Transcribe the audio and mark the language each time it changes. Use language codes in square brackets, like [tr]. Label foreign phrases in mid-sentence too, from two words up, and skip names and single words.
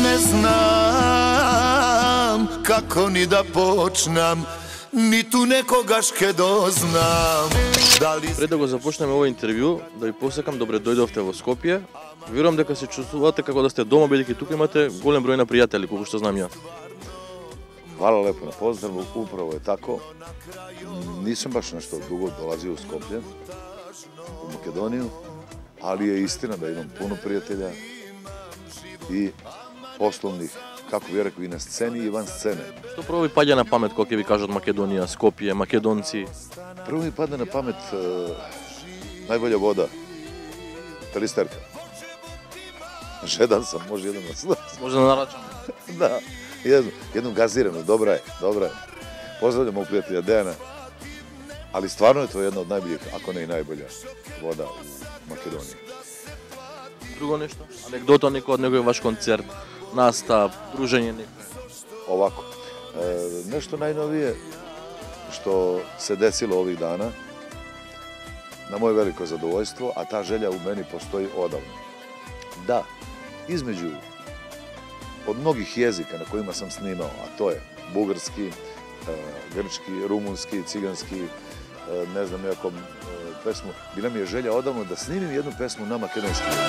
[sr] znam kako ni da počnem, ni tu nekoga ške doznam. [mk] Пред да го започнеме овој интервју, да ви посакам добре дојдовте во Скопје. Верувам дека се чувствувате како да сте дома, бидејќи тука имате голем број на пријатели, колку што знам ја. [sr] Hvala lepo na pozdravu, upravo je tako. Nisam baš nešto dugo dolazio u Skoplje, u Makedoniju, ali je istina da imam puno prijatelja i poslovnih, kako bi rekao, i na sceni i van scene. [mk] Што прво ви паѓа на памет кога ќе ви кажат Македонија, Скопје, македонци? [sr] Prvo mi pada na pamet najbolja voda, Pelisterka. Žedan sam, može jedan nas. [mk] Може да нарачам. [sr] Da, jednu gaziranu, dobra je. Pozdravljam mog prijatelja Dejana, ali stvarno je to jedna od najboljih, ako ne i najbolja voda u Makedoniji. [mk] Друго нешто? Анекдота некој од некој ваш концерт, настап, дружење некој? [sr] Ovako, nešto najnovije što se desilo ovih dana, na moje veliko zadovoljstvo, a ta želja u meni postoji odavno. Da, između od mnogih jezika na kojima sam snimao, a to je bugarski, grčki, rumunski, ciganski, ne znam nekom pesmu, bila mi je želja odavno da snimim jednu pesmu na makedonskom.